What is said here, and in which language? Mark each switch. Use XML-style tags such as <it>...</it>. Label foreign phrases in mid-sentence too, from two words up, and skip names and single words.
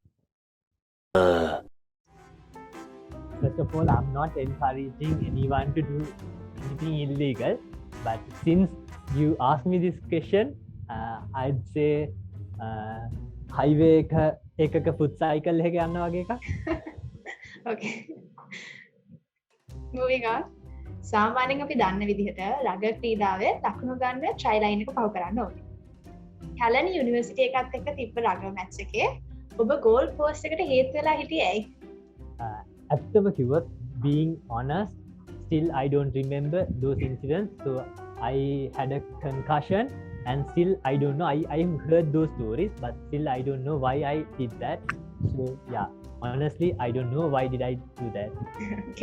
<en>First of all, I'm not encouraging anyone to do anything illegal, but since you asked me this question, I'd say highway එකක foot cycle</en> <si>එකක යන්න වගේ එකක්.</si> <en>Okay. Moving on.</en> <si>සාමාන්‍යයෙන් අපි දන්න විදිහට රග ක්‍රීඩාවේ දකුණු ගන්න</si> <en>try line</en> <si>එක පහු කරන්න ඕනේ. කැලණි යුනිවර්සිටි එකත් එක්ක තිබ්බ</si> <en>rugby match</en> <si>එකේ ඔබ</si> <en>goal post</en> <si>එකට හේතු වෙලා හිටියේ ඇයි? ඇත්තම කිව්වොත්,</si> <en>being honest, still I don't remember those incidents, so I had a concussion and still I don't know, I heard those stories, but still I don't know why I did that. So yeah, honestly I don't know why did I do that. Okay.</en>